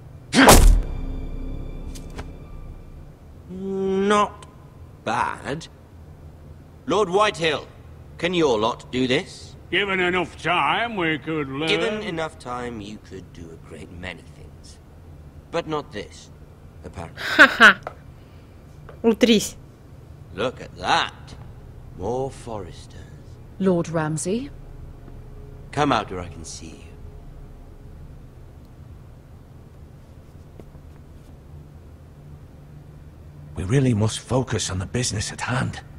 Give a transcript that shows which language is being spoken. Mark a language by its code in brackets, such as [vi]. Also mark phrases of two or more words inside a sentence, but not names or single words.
[en] Not bad. Lord Whitehill, can your lot do this? Given enough time, we could learn... Given enough time, you could do a great many things. But not this, apparently. [ru] Ха-ха. Утрись. [en] Look at that. More Forresters. Lord Ramsay? Come out where I can see you. We really must focus on the business at hand.